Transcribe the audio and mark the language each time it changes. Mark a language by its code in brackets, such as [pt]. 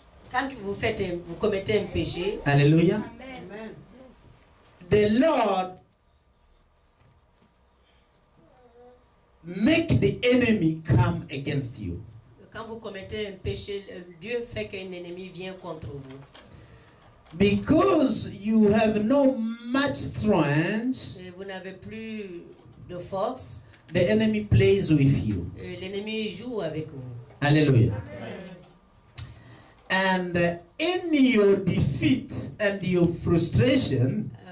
[fr] quand vous commettez un péché, [en] hallelujah, the Lord make the enemy come against you. [fr] quand vous commettez un péché, Dieu fait qu'un ennemi vient contre vous. [en] Because you have no much strength, [fr] Et vous n'avez plus de force, [en] the enemy plays with you. [fr] l'ennemi joue avec vous. [en] Hallelujah. And in your defeat and your frustration,